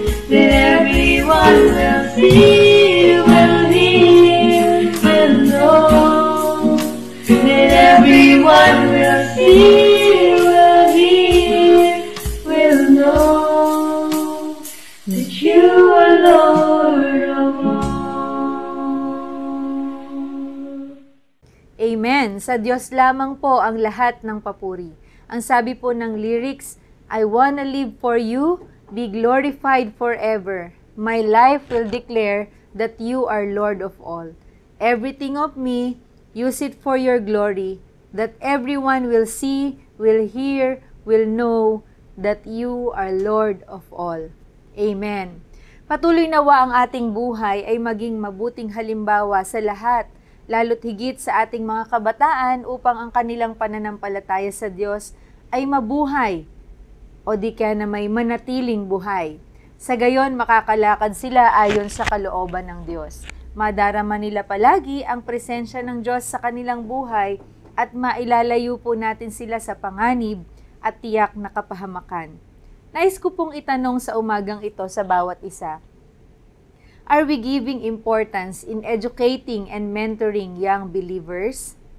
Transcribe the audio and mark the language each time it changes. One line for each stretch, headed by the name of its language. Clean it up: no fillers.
English: That everyone will see, will hear, will know. That everyone will see, will hear, will know that you are Lord of all. Amen.
Filipino: Sa Diyos lamang po ang lahat ng papuri. Ang sabi po ng lyrics,
English: I wanna live for you, be glorified forever. My life will declare that you are Lord of all. Everything of me, use it for your glory, that everyone will see, will hear, will know that you are Lord of all. Amen.
Filipino: Patuloy nawa ang ating buhay ay maging mabuting halimbawa sa lahat, lalo't higit sa ating mga kabataan upang ang kanilang pananampalataya sa Diyos ay mabuhay o di kaya na may manatiling buhay. Sa gayon, makakalakad sila ayon sa kalooban ng Diyos. Madarama nila palagi ang presensya ng Diyos sa kanilang buhay at mailalayo po natin sila sa panganib at tiyak na kapahamakan. Nais ko pong itanong sa umagang ito sa bawat isa.
English: Are we giving importance in educating and mentoring young believers?